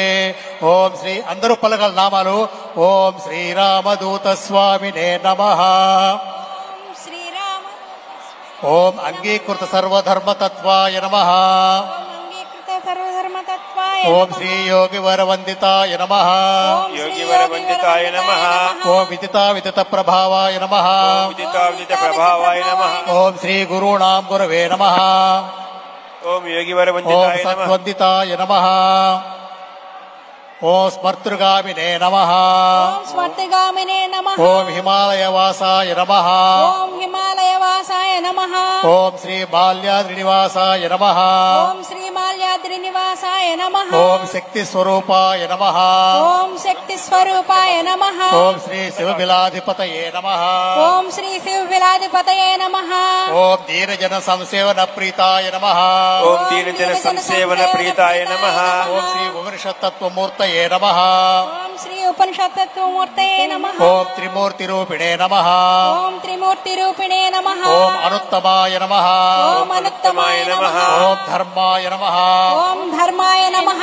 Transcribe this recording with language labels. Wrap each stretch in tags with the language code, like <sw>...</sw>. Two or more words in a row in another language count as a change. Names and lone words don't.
<sa>ఓం శ్రీ</sa> <te>అందరూ పలకల నామాలు.</te> <sa>ఓం శ్రీరామదూత స్వామినే నమః. ఓం అంగీకృత సర్వధర్మతత్వాయ నమః. ఓం శ్రీ యోగి వరవందితాయ నమః. योगी वरवंदिताय नमः. ఓం విదితా విదిత ప్రభావాయ నమః. विदिता विदित प्रभावाय नमः. ఓం శ్రీ గురుణాం గురవే నమః. ओम योगी ఓం वरवंदिताय नमः. సత్వందితాయ నమః. ఓం స్మర్తృగామినే నమః. స్మర్తిగామినే నమః. ఓం హిమాలయవాసాయ నమః. ఓం హిమాలయవాసాయ నమః. ఓం శ్రీ బాల్యాద్రినివాసాయ నమః. ఓం శ్రీ మాల్యాద్రి నివాసాయ నమః. ఓం శక్తి స్వరూపాయ నమః. ఓం శక్తి స్వరూపాయ నమః. ఓం శ్రీ శివబిలాధిపతయే నమః. ఓం శ్రీ శివ విలాధిపతయే నమః. ఓం దీనజన సంసేవన ప్రీతాయ నమః. ओम दीनजन संसेवन प्रीताय नमः. ఓం శ్రీ ఉపనిషత్తత్వమూర్తయే నమః. ఓం శ్రీ ఉపనిషత్తత్వమూర్తయే నమః. ఓం త్రిమూర్తిరూపిణే నమః. ఓం త్రిమూర్తి రూపిణే నమః. ఓం అనుత్తమాయ నమః. ఓం అనుత్తమాయ నమః. ఓం ధర్మాయ నమః. ఓం ధర్మాయ నమః.</sa>